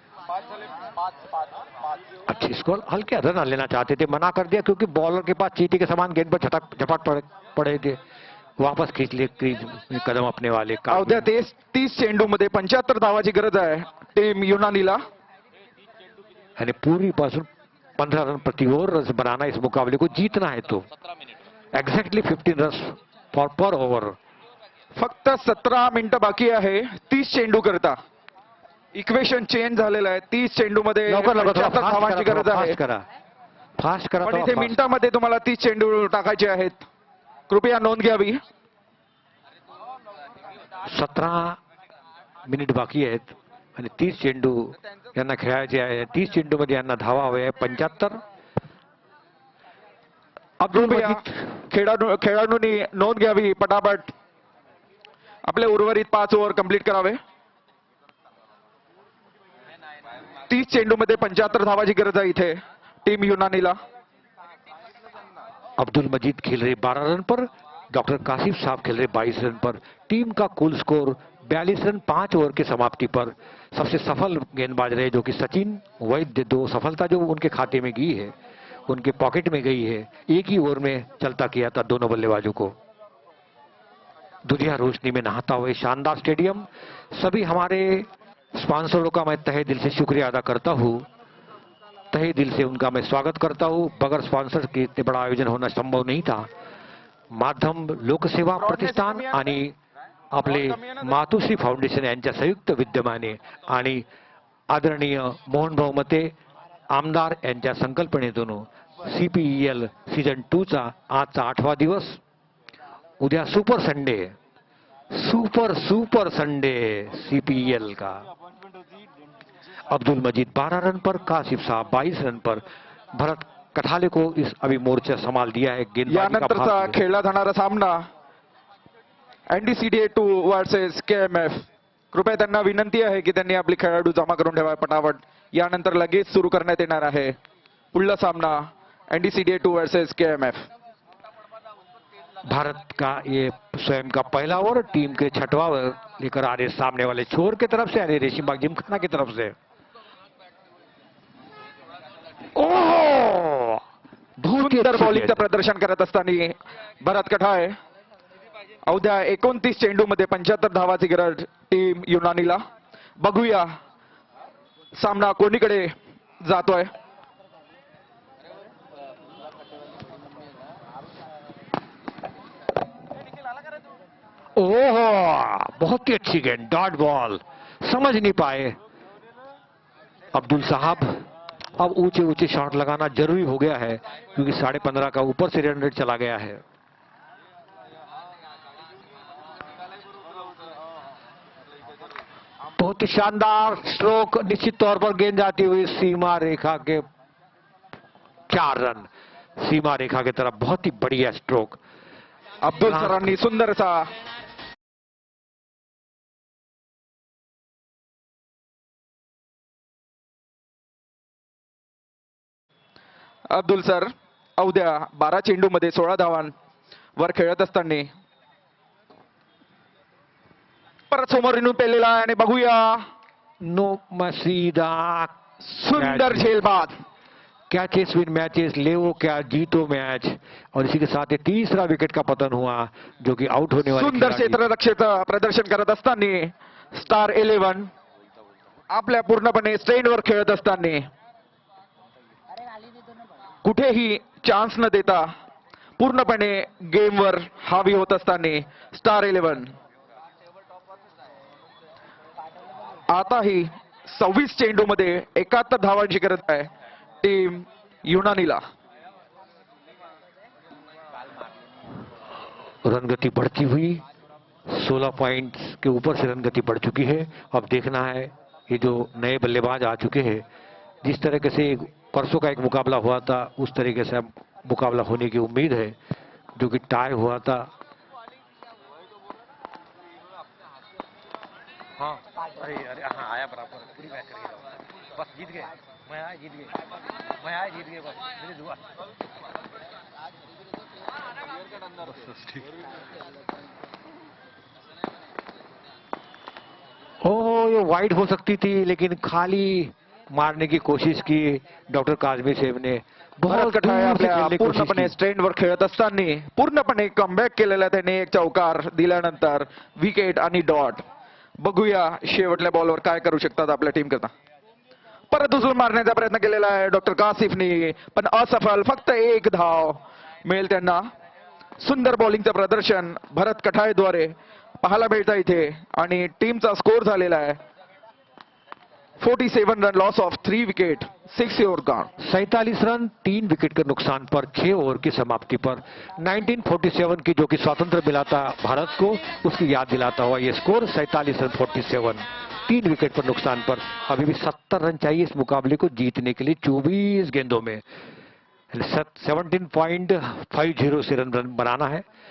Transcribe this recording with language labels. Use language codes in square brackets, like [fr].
[hi] अच्छी स्कोर, हल्के रन लेना चाहते थे, मना कर दिया क्योंकि बॉलर के पास चींटी के समान गेंद पर झपट पड़े थे, वापस खींच लिए क्रीज में कदम अपने वाले। [mr] अवघ्या 30 चेंडूमध्ये 75 धावाची गरज आहे टीम युनानीला, [hi] यानी पूरी पासून 15 रन प्रति ओवर रन बनाना, इस मुकाबले को जीतना है तो एक्झॅक्टली 15 रन पर ओव्हर। [mr] फक्त 17 मिनिटं बाकी आहे 30 चेंडू करता, इक्वेशन चेंज झालेलं आहे। 30 चेंडूमध्ये 75 धावांची गरज आहे, फास्ट करा, पण इथे मिनिटामध्ये तुम्हाला 30 चेंडू टाकायचे आहेत, कृपया नोंद घ्यावी। 17 मिनिट बाकी आहेत आणि 30 चेंडू यांना खेळायचे आहे। 30 चेंडू मध्ये यांना धावा हवे आहे 75। खेळाडूंनी नोंद घ्यावी, पटापट आपले उर्वरित 5 ओव्हर कंप्लीट करावे। 30 चेंडूमध्ये 75 धावाची गरज आहे इथे टीम युनानीला। [hi] अब्दुल मजीद खेल रहे 12 रन पर, डॉक्टर कासिफ साहब खेल रहे 22 रन पर। टीम का कुल स्कोर 42 रन 5 ओवर की समाप्ति पर। सबसे सफल गेंदबाज रहे जो कि सचिन वैद्य, 2 सफलता जो उनके खाते में गई है, उनके पॉकेट में गई है। एक ही ओवर में चलता किया था दोनों बल्लेबाजों को। दुधिया रोशनी में नहाता हुए शानदार स्टेडियम, सभी हमारे स्पॉन्सरों का मैं तहे दिल से शुक्रिया अदा करता हूँ, तहे दिल से उनका मैं स्वागत करता हूँ। बगैर स्पॉन्सर के इतने बड़ा आयोजन होना संभव नहीं था। [mr] माध्यम लोकसेवा प्रतिष्ठान आणि आपले मातोश्री फाउंडेशन यांच्या संयुक्त विद्यमाने आणि आदरणीय मोहनभाऊ मते आमदार यांच्या संकल्पनेतून CPEL सीझन 2 चा आजचा 8वा दिवस, उद्या सुपर संडे CPEL का। [hi] अब्दुल मजीद 12 रन पर, कासिफ साहब 22 रन पर, भरत कठाले को इस अभी मोर्चा संभाल दिया है। [mr] यानंतरचा खेळला जाणारा सामना NDCDA 2 वर्सेस KMF। कृपया त्यांना विनंती आहे की त्यांनी आपले खेळाडू जमा करून ठेवा पटापट, यानंतर लगेच सुरू करण्यात येणार आहे पुढला सामना NDCDA 2 वर्सेस KMF। [hi] भारत का ये स्वयं का पहला ओवर, टीम के 6वां ओवर लेकर आ रहे सामने वाले छोर की तरफ से, रेशीम बाग जिमखाना की तरफ से। ओह, बहुत [mr] सुंदर बॉलिंगचं प्रदर्शन करत असताना भरत कठाळे। अवघ्या 29 चेंडूमध्ये 75 धावाची गरज टीम युनानीला। बघूया सामना कोणीकडे जातोय। [hi] ओह, बहुत ही अच्छी गेंद, डॉट बॉल, समझ नहीं पाए अब्दुल साहब। अब ऊंचे ऊंचे शॉट लगाना जरूरी हो गया है क्योंकि 15.5 का ऊपर से रन रेट चला गया है। बहुत ही शानदार स्ट्रोक, निश्चित तौर पर गेंद जाती हुई सीमा रेखा के 4 रन सीमा रेखा की तरफ। बहुत ही बढ़िया स्ट्रोक [mr] अब्दुल सरांनी सुंदर सा अब्दुल सर अवघ्या 12 चेंडूमध्ये 16 धावांवर खेळत असताना परत समोर रिनू पेलेला आहे आणि बघूया नो मसीदा सुंदर झेलबाद। [hi] कैचेस विन मैचेस, लेवो क्या जीतो मैच। और इसी के साथ ये तीसरा विकेट का पतन हुआ जो कि आउट होने वाले [mr] सुंदर क्षेत्ररक्षेचं प्रदर्शन करत असताना स्टार 11 आपल्या पूर्णपणे स्ट्रेनवर खेळत असताना कुठेही चान्स न देता पूर्णपणे गेमवर हावी होत असताना स्टार 11 आताही 26 चेंडूमध्ये 71 धावांची गरज आहे टीम युनानीला। [hi] रन गति बढ़ती हुई 16 पॉइंट्स के ऊपर से रन गति बढ़ चुकी है। अब देखना है ये जो नए बल्लेबाज आ चुके हैं, जिस तरीके से परसों का एक मुकाबला हुआ था उस तरीके से अब मुकाबला होने की उम्मीद है, जो कि टाई हुआ था। हाँ अरे अरे हाँ आया बराबर, पूरी मैच करिए बस, जीत गए, मैं आया जीत गए, मैं आया जीत गए, बस मेरी दुआ। ओ ये वाइड हो सकती थी लेकिन खाली मारने की कोशिश की डॉक्टर काजमी साहेब ने। [mr] बहुत पूर्णपणे स्ट्रेनवर खेळत असताना पूर्णपणे कमबॅक केलेला त्याने एक चौकार दिल्यानंतर विकेट आणि डॉट। बघूया शेवटल्या बॉलवर काय करू शकतात आपल्या टीम करता। परत उचलून मारण्याचा प्रयत्न केलेला आहे डॉक्टर कासिफनी पण असफल, फक्त एक धाव मिळेल त्यांना। सुंदर बॉलिंगचं प्रदर्शन भरत कठायद्वारे पाहायला मिळतं इथे आणि टीमचा स्कोर झालेला आहे 47 run, loss of 3 wicket, 6 over gone. [hi] 47 run 3 wicket के नुकसान पर 6 ओवर की समाप्ति पर 1947 की जो कि स्वातंत्र मिला था भारत को, उसकी याद दिलाता हुआ ये स्कोर 47 रन 47, 3 विकेट पर नुकसान पर। अभी भी 70 रन चाहिए इस मुकाबले को जीतने के लिए 24 गेंदों में 17.50 से रन बनाना है।